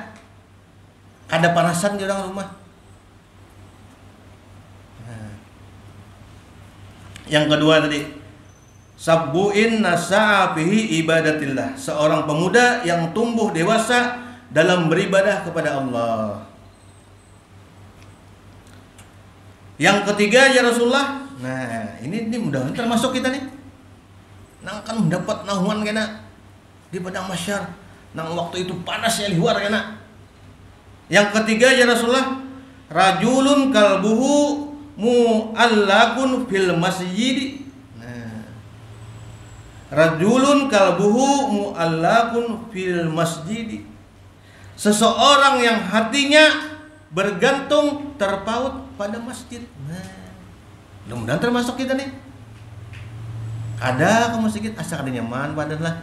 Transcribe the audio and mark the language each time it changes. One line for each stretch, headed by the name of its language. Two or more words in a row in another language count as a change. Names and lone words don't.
Indonesian: Ada panasan di orang rumah. Nah, yang kedua tadi,
Arabic: شاب نشأ في عبادة الله.
Indonesian: Seorang pemuda yang tumbuh dewasa dalam beribadah kepada Allah. Yang ketiga
Arabic: يا رسول الله.
Banjar: Nah, ini mudah-mudahan termasuk kita nih. Nang kan mendapat nahuan kena di padang mahsyar. Nang waktu itu panasnya luar kena. Yang ketiga
Arabic: يا رسول الله, رجل قلبه معلق في المسجد.
Indonesian: Nah,
Arabic: رجل قلبه معلق في المسجد.
Indonesian: Seseorang yang hatinya bergantung terpaut pada masjid.
Banjar: Nah, mudah-mudahan termasuk kita nih. Ada ke masjid asal ada nyaman badan lah.